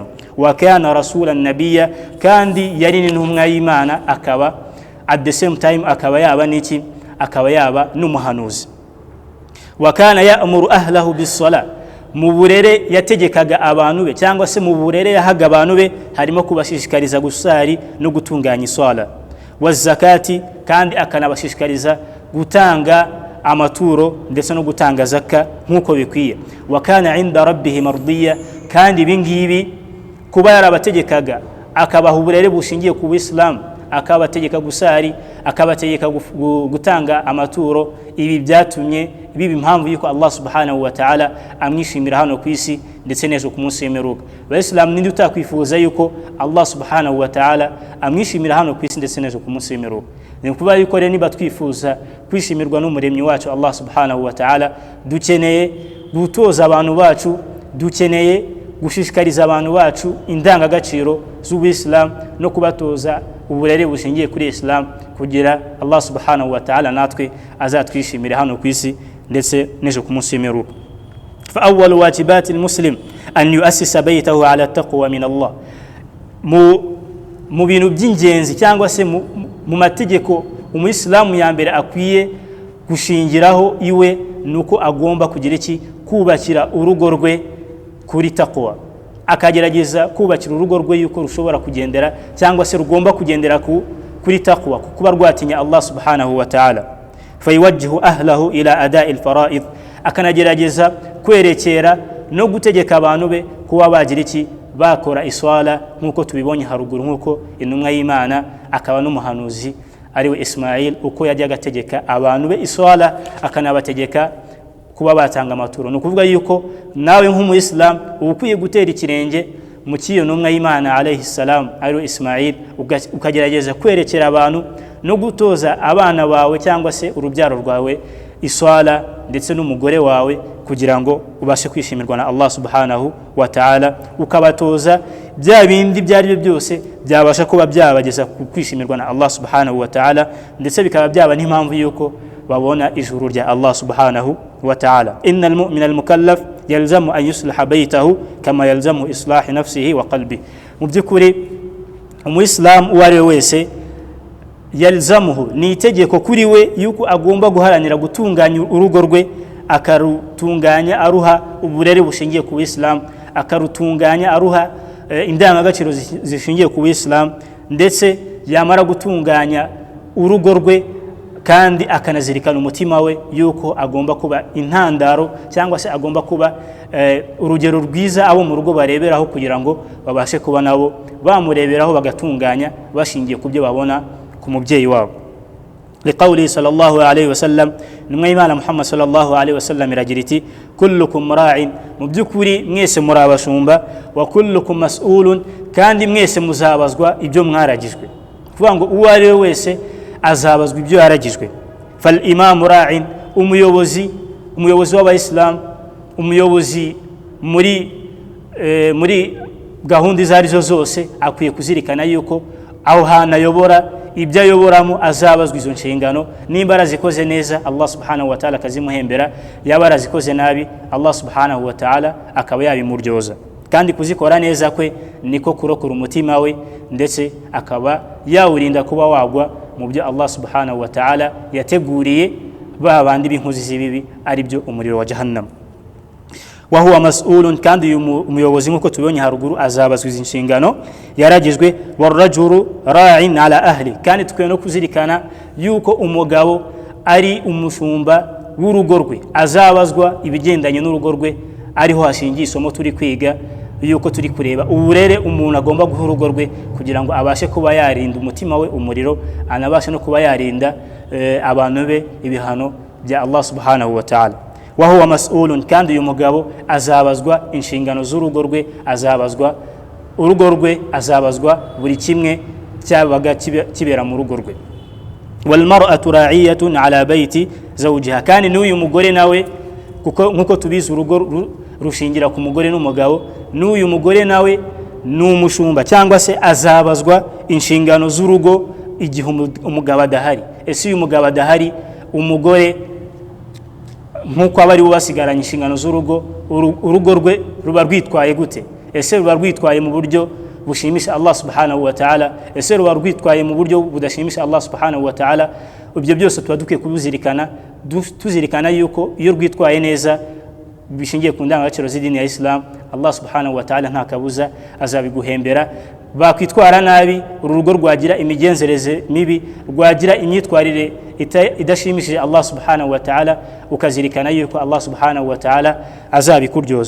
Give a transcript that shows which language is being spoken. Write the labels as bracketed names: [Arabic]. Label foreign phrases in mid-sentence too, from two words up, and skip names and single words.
[Arabic] وكان رسولا نبيا, [Kinyarwanda] kandi yari n'intumwa y'Imana, akaba [English] at the same time [Kinyarwanda] akaba yaba niki, akaba yaba n'umuhanuzi. [Arabic] وكان يأمر أهله بالصلاة, [Kinyarwanda] mu burere yategekaga abantu be cyangwa se mu burere yahaga abantu be harimo kubashishikariza gusari no gutunganya iswala. [Arabic] والزكاة, [Kinyarwanda] kandi akanabashishikariza gutanga amaturo ndetse no gutanga zakka nkuko bikwiye. [Arabic] وكان عند ربه مرضيا, [Kinyarwanda] kandi bingibi kuba yarabategekaga akabaha uburere bushingiye ku Islam, akabategeka gusari, akabategeka gutanga amaturo, ibi byatumye biba impamvu yuko [Arabic] الله سبحانه وتعالى [Kinyarwanda] amwishimira hano ku isi ndetse n'ejo ku munsi w'imperuka. Abayisilamu ninde utakwifuza yuko [Arabic] الله سبحانه وتعالى [Kinyarwanda] amwishimira hano ku isi ndetse n'ejo ku munsi w'imperuka? Ni kuba yuko rero niba twifuza kwishimirwa n'umuremyi wacu [Arabic] الله سبحانه وتعالى, [Kinyarwanda] dukeneye gutoza abantu bacu, dukeneye gushishikariza abantu bacu indangagaciro z'Ubuislamu no kubatoza uburere bushingiye kuri Islam, kugira [Arabic] الله سبحانه وتعالى [Kinyarwanda] natwe azatwishimire hano ku isi ndetse n'ejo ku munsi w'imperuka. [Arabic] فأول واجبات المسلم أن يؤسس بيته على تقوى من الله. [Kinyarwanda] Mu bintu by'ingenzi cyangwa se mu mategeko umuislamu ya mbere akwiye gushingiraho iwe, nuko agomba kugira iki, kubakira urugo rwe kuri taqwa, akagerageza kubakira urugo rwe yuko rushobora kugendera cyangwa se rugomba kugendera kuri taqwa, kuba rwatinya [Arabic] الله سبحانه وتعالى. فيوجه أهله إلى أداء الفرائض, [Kinyarwanda] akanagerageza kwerekera no gutegeka abantu be kuba bagira iki, bakora iswala nkuko tubibonye haruguru, nkuko intumwa y'Imana akaba n'umuhanuzi ariwe Ismail uko yajyaga ategeka abantu be iswala, akanabategeka kuba batanga amaturo. No kuvuga yuko nawe nk'umuislamu ukwiye gutera ikirenge mu kiyo ntumwa y'Imana [Arabic] عليه السلام [Kinyarwanda] ariwe Ismail, ukagerageza kwerekera abantu no gutoza abana bawe cyangwa se urubyaro rwawe iswala ndetse n'umugore wawe, kugira ngo ubashe kwishimirwa na [Arabic] الله سبحانه وتعالى, [Kinyarwanda] ukabatoza bya bindi byari byose byabasha kuba byabageza kwishimirwa na [Arabic] الله سبحانه وتعالى, [Kinyarwanda] ndetse bikaba byaba n'impamvu yuko babona ijuru rya [Arabic] الله سبحانه وتعالى. إن المؤمن المكلف يلزم أن يصلح بيته كما يلزم إصلاح نفسه وقلبه. [Kinyarwanda] Mu byukuri umuislam uwo ari wese yalzamuhu, ni itegeko kuri we yuko agomba guharanira gutunganya urugo rwe, akarutunganya aruha uburere bushingiye ku Islam, akarutunganya aruha indangagaciro zishingiye ku Islam, ndetse yamara gutunganya urugo rwe kandi akanazirikana umutima we yuko agomba kuba intandaro cyangwa se agomba kuba urugero rwiza abo mu rugo bareberaho, kugira ngo babashe kuba nabo bamureberaho bagatunganya bashingiye ku byo babona ku mubyeyi wabo. [Arabic] لقوله صلى الله عليه وسلم, [Kinyarwanda] numwe Imana Muhammad [Arabic] صلى الله عليه وسلم [Kinyarwanda] iragira iti [Arabic] كلكم راع, [Kinyarwanda] mu byukuri mwese muri abashumba, [Arabic] وكلكم مسؤول, [Kinyarwanda] kandi mwese muzabazwa ibyo mwaragijwe. Kuvuga ngo uwo ari we wese azabazwa ibyo yaragijwe. [Arabic] فالإمام راع, [Kinyarwanda] umuyobozi w'abayisilamu, umuyobozi muri gahunda izo arizo zose akwiye kuzirikana yuko aho hantu ayobora, ibyo ayoboramo azabazwa izo nshingano. Nimba arazikoze neza [Arabic] الله سبحانه وتعالى [Kinyarwanda] akazimuhembera, yaba arazikoze nabi [Arabic] الله سبحانه وتعالى [Kinyarwanda] akaba yabimuryoza. Kandi kuzikora neza kwe niko kurokora umutima we, ndetse akaba yawurinda kuba wagwa mu byo [Arabic] الله سبحانه وتعالى [Kinyarwanda] yateguriye ba bandi b'inkozi z'ibibi, ari byo umuriro wa jahannam. [Arabic] وهو مسؤول, [Kinyarwanda] kandi umuyobozi nkuko tubonye haruguru azabazwa izi nshingano yaragijwe. [Arabic] والرجل راع على أهله, [Kinyarwanda] kandi tukwiye no kuzirikana yuko umugabo ari umushumba w'urugo rwe, azabazwa ibigendanye n'urugo rwe. Ariho hashingiye isomo turi kwiga, yuko turi kureba uburere umuntu agomba guha urugo rwe kugira ngo abashe kuba yarinda umutima we umuriro, anabashe no kuba yarinda abantu be ibihano bya [Arabic] الله سبحانه وتعالى. وهو مسؤول, [Kinyarwanda] kandi uyu mugabo azabazwa inshingano z'urugo rwe, azabazwa urugo rwe, azabazwa buri kimwe cyabaga kibera mu rugo rwe. [Arabic] والمرأة راعية على بيت زوجها, [Kinyarwanda] kandi n'uyu mugore nawe kuko nkuko tubizi urugo rushingira ku mugore n'umugabo, n'uyu mugore nawe n'umushumba cyangwa se azabazwa inshingano z'urugo igihe umugabo adahari. Ese uyu mugabo adahari, umugore nkuko abari basigaranye inshingano z'urugo, urugo rwe ruba rwitwaye gute? Ese ruba rwitwaye mu buryo bushimisha [Arabic] الله سبحانه وتعالى? [Kinyarwanda] Ese ruba rwitwaye mu buryo budashimisha [Arabic] الله سبحانه وتعالى? [Kinyarwanda] Ibyo byose tuba dukwiye kubizirikana, tuzirikana yuko iyo rwitwaye neza bishingiye ku ndangagaciro z'idini ya Islam, [Arabic] الله سبحانه وتعالى [Kinyarwanda] nta kabuza azabiguhembera. Bakwitwara nabi, urugo rwagira imigenzereze mibi, rwagira imyitwarire idashimishije [Arabic] الله سبحانه وتعالى, [Kinyarwanda] ukazirikana yuko [Arabic] الله سبحانه وتعالى [Kinyarwanda] azabikuryoza.